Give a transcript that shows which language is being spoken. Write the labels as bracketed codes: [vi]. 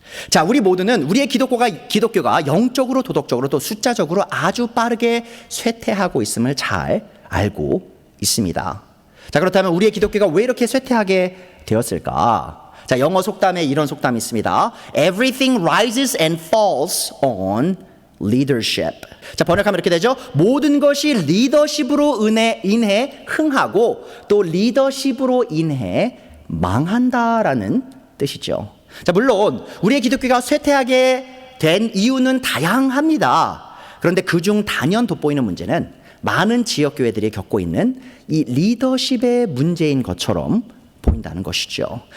[ko] 자, 우리 모두는 우리의 기독교가 영적으로, 도덕적으로, 또 숫자적으로 아주 빠르게 쇠퇴하고 있음을 잘 알고 있습니다. 자, 그렇다면 우리의 기독교가 왜 이렇게 쇠퇴하게 되었을까? 자, 영어 속담에 이런 속담이 있습니다. [en] Everything rises and falls on leadership. [ko] 자, 번역하면 이렇게 되죠. 모든 것이 리더십으로 인해 흥하고 또 리더십으로 인해 망한다라는 뜻이죠. 자, 물론 우리의 기독교가 쇠퇴하게 된 이유는 다양합니다. 그런데 그중 단연 돋보이는 문제는 많은 지역교회들이 겪고 있는 이 리더십의 문제인 것처럼 보인다는 것이죠.